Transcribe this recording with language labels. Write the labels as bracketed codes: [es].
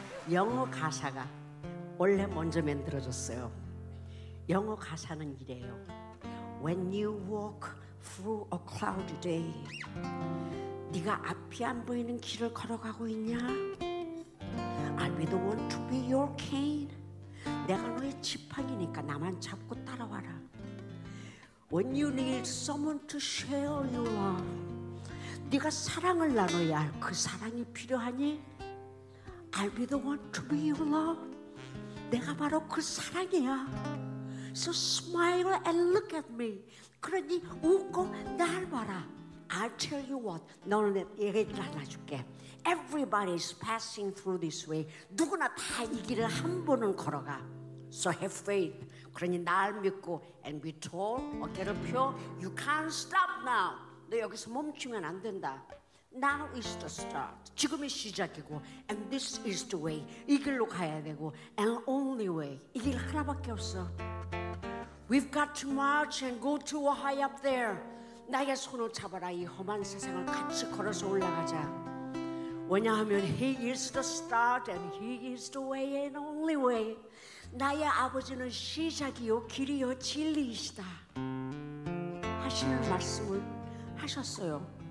[ko] 영어 가사가 원래 먼저 만들어졌어요. 영어 가사는 이래요. [en] When you walk through a cloudy day. [ko] 네가 앞이 안 보이는 길을 걸어가고 있냐? [en] I'll be the one to be your cane. [ko] 내가 너의 지팡이니까 나만 잡고 따라와라. [en] When you need someone to share your love. [ko] 네가 사랑을 나눠야 할 그 사랑이 필요하니? [en] I'll be the one to be your love. [ko] 내가 바로 그 사랑이야. [en] So smile and look at me. [ko] 그러니 웃고 날 봐라. [en] I'll tell you what. [ko] 너는 얘기를 하나 줄게. [en] Everybody's passing through this way. [ko] 누구나 다 이 길을 한 번은 걸어가. [en] So have faith. [ko] 그러니 날 믿고 [en] and be tall. [ko] 어깨를 펴. [en] You can't stop now. [ko] 너 여기서 멈추면 안 된다. [en] Now is the start. [ko] 지금이 시작이고 [en] and this is the way. [ko] 이 길로 가야 되고 [en] and only way. [ko] 이 길 하나밖에 없어. [en] We've got to march and go to high up there. [ko] 나의 손을 잡아라. 이 험한 세상을 같이 걸어서 올라가자. 왜냐하면 [en] He is the start and He is the way and only way. [ko] 나의 아버지는 시작이요 길이요 진리이시다 하시는 말씀을 하셨어요.